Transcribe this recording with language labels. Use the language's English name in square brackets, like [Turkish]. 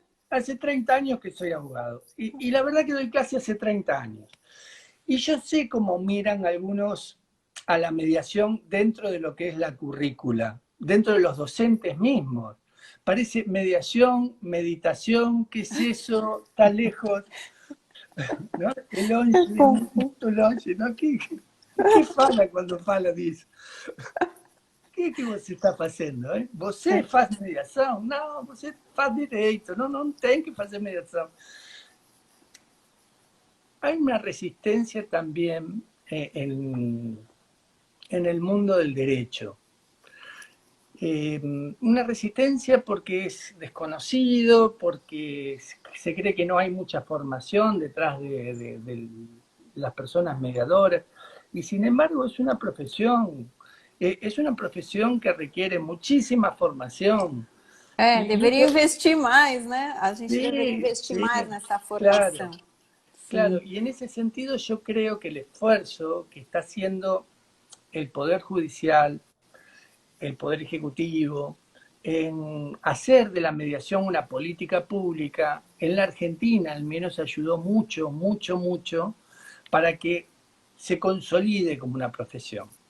[Spanish] Hace 30 años que soy abogado, y la verdad que doy clase hace 30 años. Y yo sé cómo miran algunos a la mediación dentro de lo que es la currícula, dentro de los docentes mismos. Parece mediación, meditación, ¿qué es eso? Está lejos, ¿no? El [Portuguese] longe, muito longe, [Spanish] ¿no? [Portuguese] ¿Qué fala quando fala disso? O que você está fazendo? Hein? Você faz mediação? Não, você faz direito, não tem que fazer mediação. [Spanish] Hay una resistencia también en el mundo del derecho. Una resistencia porque es desconocido, porque se cree que no hay mucha formación detrás de las personas mediadoras, y sin embargo es una profesión que requiere muchísima formación. [Portuguese] Deveria investir mais, né? A gente deveria investir mais nessa formação. [Spanish] Claro. Claro, y en ese sentido yo creo que el esfuerzo que está haciendo el Poder Judicial, el Poder Ejecutivo, en hacer de la mediación una política pública, en la Argentina al menos ayudó mucho, mucho, mucho para que se consolide como una profesión.